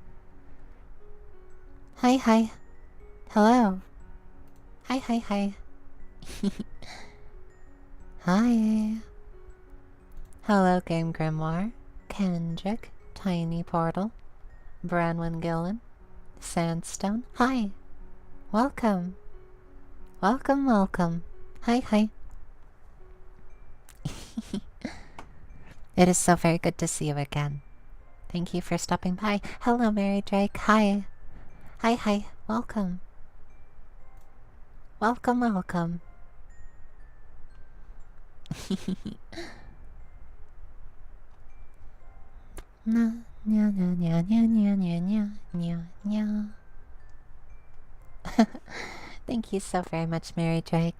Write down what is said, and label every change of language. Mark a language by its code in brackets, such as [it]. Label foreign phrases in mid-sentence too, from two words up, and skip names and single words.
[en] Hi, hi. Hello. Hi, hi, hi. Hi. Hello, Game Grimoire. Kendrick. Tiny Portal. Branwyn Gillen. Sandstone. Hi. Welcome. Welcome, welcome. Hi, hi. It is so very good to see you again. Thank you for stopping by. Hello, Mary Drake. Hi. Hi, hi. Welcome. Welcome, welcome. Na, nya, nya, nya, nya, nya, nya, nya, nya, nya. Thank you so very much, Mary Drake.